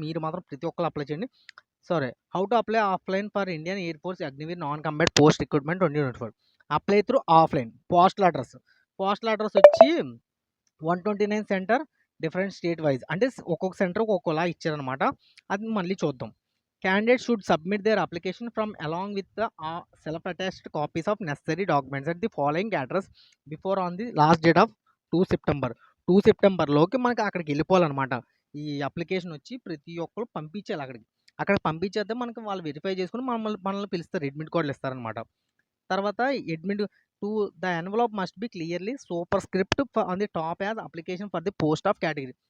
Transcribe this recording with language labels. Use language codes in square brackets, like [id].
[te] మీరు మాత్రం ప్రతి ఒక్కరు అప్లై చేయండి. సరే. [en] How to apply offline for Indian air force Agniveer non combat post recruitment 2024. Apply through offline. [te] Postal address. Postal address వచ్చి 129 సెంటర్ డిఫరెంట్ స్టేట్ వైజ్ అంటే ఒక్కొక్క సెంటర్‌కి ఒక్కోలా ఇచ్చారనమాట. అది మళ్ళీ చూద్దాం. [en] Candidates should submit their application from along with the self-attached copies of necessary documents at the following address before on the last date of 2 September. [te] 2 సెప్టెంబర్‌లోకి మనకి అక్కడికి వెళ్ళిపోవాలన్నమాట. ఈ అప్లికేషన్ వచ్చి ప్రతి ఒక్కరు పంపించాలి అక్కడికి. అక్కడికి పంపించేస్తే మనకి వాళ్ళు వెరిఫై చేసుకొని మనల్ని పిలుస్తారు. అడ్మిట్ కార్డులు ఇస్తారనమాట. [en] తర్వాత admit to the envelope must be clearly superscript on the top as application for the post of category.